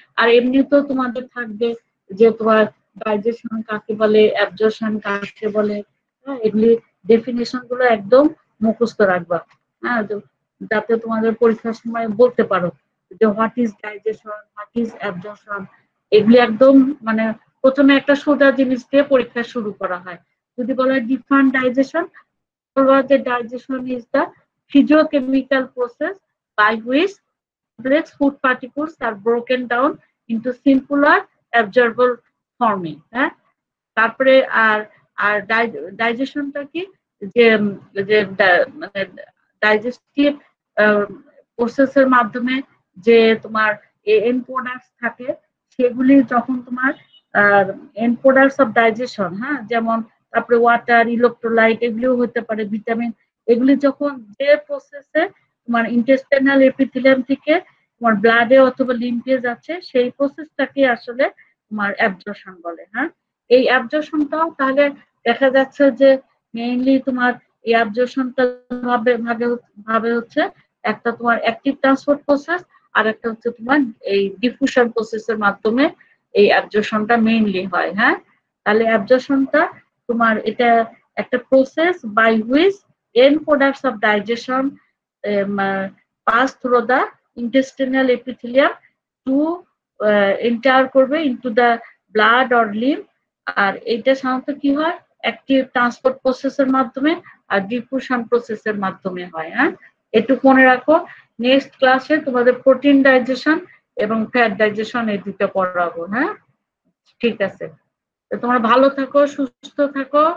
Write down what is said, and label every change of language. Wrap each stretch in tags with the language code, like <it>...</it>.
<bn>আর এমনিতেও তোমাদের থাকবে যে তোমার ডাইজেশন কাকে বলে, অ্যাবজর্পশন কাকে বলে, হ্যাঁ, এগুলি ডেফিনেশন গুলো একদম মুখস্থ রাখবা। হ্যাঁ, যাতে তোমাদের পরীক্ষার সময় বলতে পারো যে</bn> <en>What is digestion, what is absorption.</en> <bn>এগুলি একদম মানে প্রথমে একটা সোজা জিনিস দিয়ে পরীক্ষা শুরু করা হয়। যদি বলা হয় ডিফাইন ডাইজেশন, বলবা যে</bn> <en>Digestion is the physiochemical process by which complex food particles are broken down into simpler absorbable form।</en> <bn>হ্যাঁ, তারপরে আর আর ডাইজেশনটা কি? যে যে মানে ডাইজেস্টিভ প্রসেসের মাধ্যমে যে তোমার এন্ড প্রোডাক্টস থাকে সেগুলি যখন তোমার এন্ড প্রোডাক্টস অফ ডাইজেশন, হ্যাঁ, যেমন তারপরে ওয়াটার, ইলেকট্রোলাইট, এগুলিও হতে পারে, ভিটামিন, এগুলি যখন যে প্রসেসে তোমার ইন্টেস্টাইনাল এপিথেলিয়াম থেকে তোমার ব্লাডে অথবা লিম্ফে যাচ্ছে সেই প্রসেসটাকে আসলে তোমার অ্যাবজর্পশন বলে। হ্যাঁ, এই অ্যাবজর্পশনটাও তাহলে দেখা যাচ্ছে যে মেইনলি তোমার এই অ্যাবজর্পশনটা ভাবে হচ্ছে একটা তোমার অ্যাক্টিভ ট্রান্সপোর্ট প্রসেস, আর একটা হচ্ছে তোমার এই ডিফিউশন প্রসেসের মাধ্যমে এই অ্যাবজর্পশনটা মেইনলি হয়। হ্যাঁ, তাহলে অ্যাবজর্পশনটা তোমার এটা একটা</bn> <en>process by which end products of digestion pass through the intestinal epithelium to enter</en> <bn>করবে</bn> <en>into the blood or lymph।</en> <bn>আর এটা সাধারণত কি হয়? অ্যাক্টিভ ট্রান্সপোর্ট প্রসেসের মাধ্যমে আর ডিফিউশন প্রসেসের মাধ্যমে হয়। হ্যাঁ, একটু মনে রাখো। নেক্সট ক্লাসে তোমাদের প্রোটিন ডাইজেশন এবং ফ্যাট ডাইজেশন এই দুটো পড়াবো। হ্যাঁ, ঠিক আছে, তোমরা ভালো থাকো, সুস্থ থাকো।</bn>